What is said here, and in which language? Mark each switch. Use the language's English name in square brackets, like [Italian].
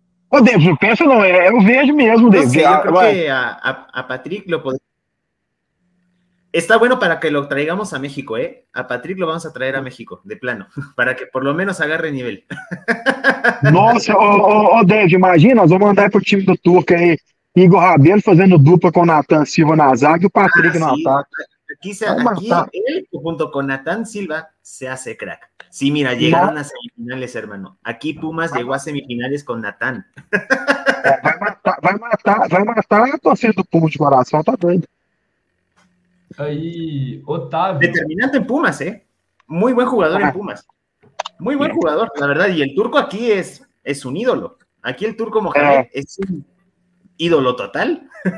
[Portuguese] Ô, David, não pensa não, eu vejo mesmo, David. [Spanish] No sé, yo creo que a Patrick lo podemos. Está bueno para que lo traigamos a México, ¿eh? A Patrick lo vamos a traer a México, de plano, para que por lo menos agarre nivel. [Portuguese] Nossa, David, imagina, nós vamos mandar pro time do Turco aí, Igor Rabelo fazendo dupla com o Nathan Silva na zaga e o Patrick no ataque. [Spanish] Aquí él, junto con Nathan Silva, se hace crack. Sí, mira, llegaron a semifinales, hermano. Aquí Pumas llegó a semifinales con Nathan. [Portuguese] Vai matar a torcida do Pumas de coração, tá doido. [Spanish] Ahí, Otavio. Determinante en Pumas, ¿eh? Muy buen jugador en Pumas. Muy buen jugador, la verdad. Y el turco aquí es un ídolo. Aquí el turco Mohamed es un ídolo total.